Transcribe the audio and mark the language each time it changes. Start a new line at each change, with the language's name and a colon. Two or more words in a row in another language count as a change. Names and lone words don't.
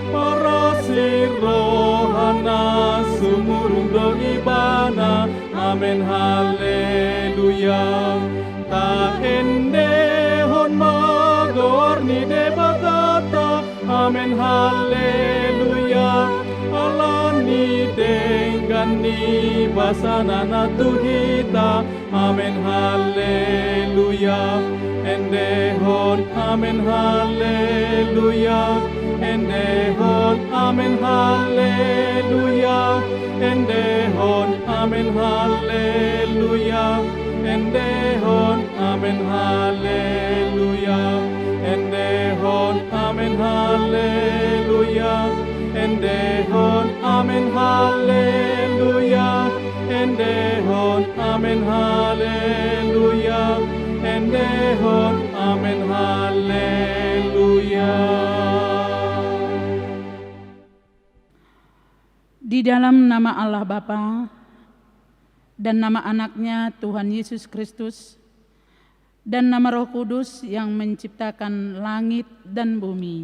Batak Toba: Rohana sumurung do ibana, amen, haleluya. Ta endehon magorni debatata, amen, haleluya. Alani denggani basana natuhita, amen, haleluya. Endehon, amen, haleluya. Endehon, amen, haleluya. Endehon, amen, haleluya. Endehon, amen, haleluya. Endehon, amen, haleluya. Endehon, amen, haleluya. Endehon, amen, haleluya. Endehon, amen, haleluya.
Indonesian: Di dalam nama Allah Bapa dan nama anaknya Tuhan Yesus Kristus dan nama Roh Kudus yang menciptakan langit dan bumi.